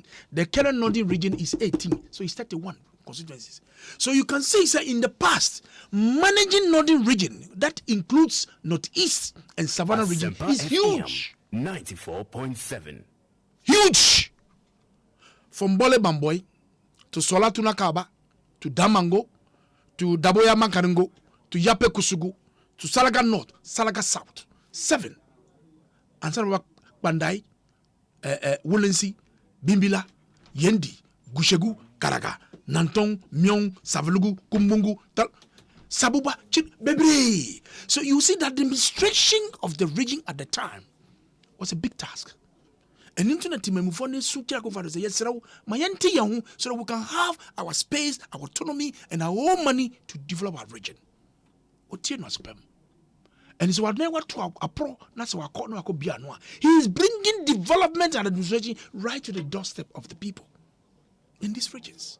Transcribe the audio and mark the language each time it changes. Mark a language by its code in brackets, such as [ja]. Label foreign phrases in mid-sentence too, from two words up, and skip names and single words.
[en] The current northern region is 18. So it's 31 constituencies. So you can see sir, in the past, managing northern region, that includes Northeast and Savannah region, is huge. 94.7. Huge. From Bole Bamboy to Solatuna Kaba to Damango to Daboya Makarango to Yape Kusugu to Salaga North, Salaga South. 7. And Sarawak Bandai, Wolensi, Bimbila, Yendi, Gushegu, Karaga, Nantong, Myong, Savalugu, Kumbungu, Sabuba, Bebre. So you see that the administration of the region at the time was a big task. And internet team move on so yes, so we can have our space, our autonomy, and our own money to develop our region. And so what to a pro, that's what he is bringing development and administration right to the doorstep of the people in these regions.